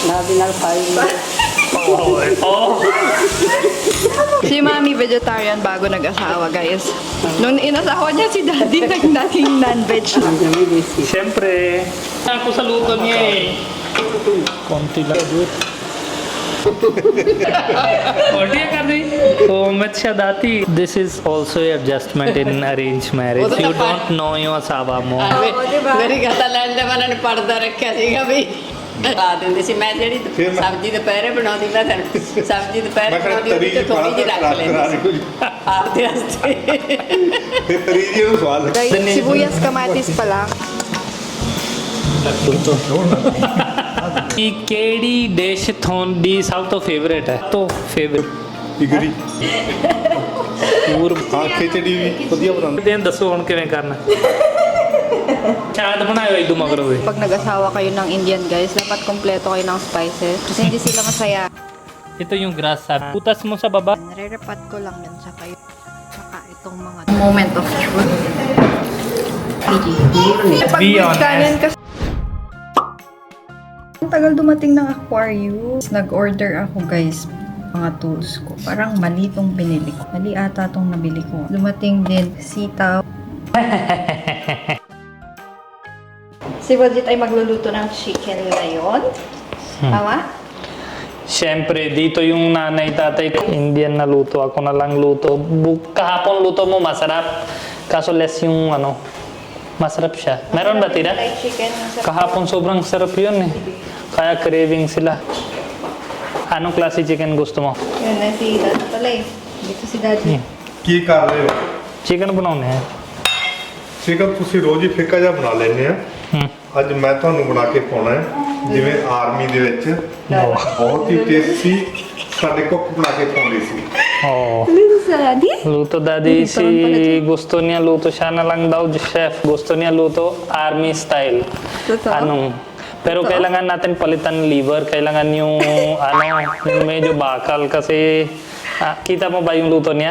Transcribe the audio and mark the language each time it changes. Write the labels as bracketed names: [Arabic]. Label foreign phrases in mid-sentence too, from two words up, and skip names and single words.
[Filipino] Oh. Si Mami vegetarian bago nag-asawa, guys. Nung inasawa niya si Daddy, naging non-veg. Siyempre, ako sa luto niya eh. Konti lang. [English] What you doing? [Filipino] Oh, siya dati. [English] This is also adjustment in arranged marriage. You don't know [Filipino] yung asawa mo. [Punjabi] ਮੇਰੀ ਗੱਲ ਲੈਂਦੇ ਮਨਾਂ ਨੇ ਪਰਦਾ ਰੱਖਿਆ ਸੀਗਾ ਵੀ ਆ ਦਿੰਦੇ ਸੀ ਮੈਂ ਜਿਹੜੀ ਸਬਜ਼ੀ ਦੁਪਹਿਰੇ ਬਣਾਉਂਦੀ ਮੈਂ ਸਬਜ਼ੀ ਦੁਪਹਿਰੇ ਬਣਾਉਂਦੀ ਉਹਦੀ ਤੇ ਥੋੜੀ ਜਿਹੀ ਰੱਖ ਲੈਂਦੀ ਆਪਦੇ ਵਾਸਤੇ ਫਿਰ ਤਰੀਜੀ ਨੂੰ ਸਵਾਲ [Filipino] Guys, sibuyas kamatis pa lang. [Punjabi] ਕਿ ਕਿਹੜੀ ਡਿਸ਼ ਤੁਹਾਡੀ ਸਭ ਤੋਂ ਫੇਵਰੇਟ ਹੈ? ਤੋਂ ਫੇਵਰੇਟ ਇਗਰੀ ਪੂਰ ਹਾਂ ਖਿਚੜੀ ਵੀ ਵਧੀਆ ਬਣਾਉਂਦੇ ਦਿਨ ਦੱਸੋ ਹੁਣ ਕਿਵੇਂ ਕਰਨਾ? ਚਾਟ ਬਣਾਇਓ ਇਦੋਂ ਮਗਰ ਹੋਵੇ. [Filipino] Pag nag-asawa kayo ng Indian, guys, dapat kompleto kayo ng spices. Kasi hindi sila masaya. Ito yung grasa. Putas mo sa baba. Nare-repat ko lang yun sa kayo. Saka itong mga [English] moment of truth. Be honest. [Filipino] Kasi ang tagal dumating ng Aquarius. Nag-order ako, guys, mga tools ko. Parang mali tong binili ko. Mali ata tong nabili ko. Dumating din sitaw. Si Budget ay magluluto ng chicken ngayon. Tama? Siyempre, dito yung nanay tatay ko. Indian na luto. Ako na lang luto. Kahapon luto mo, masarap. Kaso less yung ano, masarap siya. Meron ba tira? [English] Like chicken. [Filipino] Kahapon sobrang sarap yun eh. Kaya craving sila. Anong klase chicken gusto mo? Yan na si Daddy pala eh. Dito si Daddy. [Punjabi] ਕੀ ਕਰ ਰਹੇ ਹੋ Chicken ਬਣਾਉਣੇ ਹੈ. ਚਿਕਨ ਤੁਸੀਂ ਰੋਜ਼ ਹੀ ਫਿੱਕਾ ਜਿਹਾ ਬਣਾ ਲੈਂਦੇ ਆ ਅੱਜ ਮੈਂ ਤੁਹਾਨੂੰ ਬਣਾ ਕੇ ਪਾਉਣਾ ਹੈ ਜਿਵੇਂ ਆਰਮੀ ਦੇ ਵਿੱਚ ਬਹੁਤ ਹੀ ਟੇਸਟੀ ਸਾਡੇ ਕੁੱਕ ਬਣਾ ਕੇ ਪਾਉਂਦੇ ਸੀ Oh. [Filipino] Dito si Daddy? Luto daddy si gusto niya luto siya na lang daw chef. Gusto niya luto army style. Totoo? Anong pero kailangan natin palitan liver, kailangan yung ano, yung medyo bakal kasi kita mo ba yung luto niya?